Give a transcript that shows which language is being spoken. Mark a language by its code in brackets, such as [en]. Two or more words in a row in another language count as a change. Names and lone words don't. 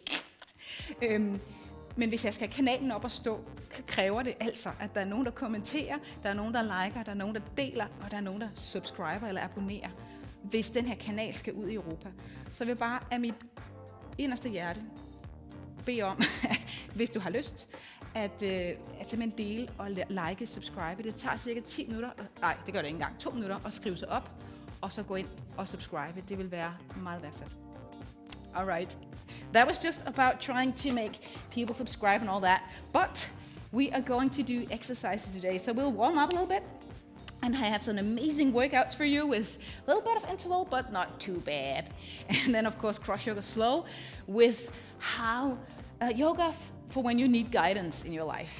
[da] Men hvis jeg skal have kanalen op og stå, kræver det altså, at der er nogen, der kommenterer, der er nogen, der liker, der er nogen, der deler, og der er nogen, der subscriber eller abonnerer, hvis den her kanal skal ud i Europa. Så jeg vil bare af mit inderste hjerte bede om, hvis du har lyst, at simpelthen dele og like, subscribe. Det tager cirka 10 minutter, nej, det gør det ikke engang, 2 minutter, at skrive sig op, og så gå ind og subscribe. Det vil være meget værdsat. [en] Alright. That was just about trying to make people subscribe and all that. But we are going to do exercises today. So we'll warm up a little bit. And I have some amazing workouts for you with a little bit of interval, but not too bad. And then, of course, cross yoga slow with how yoga for when you need guidance in your life.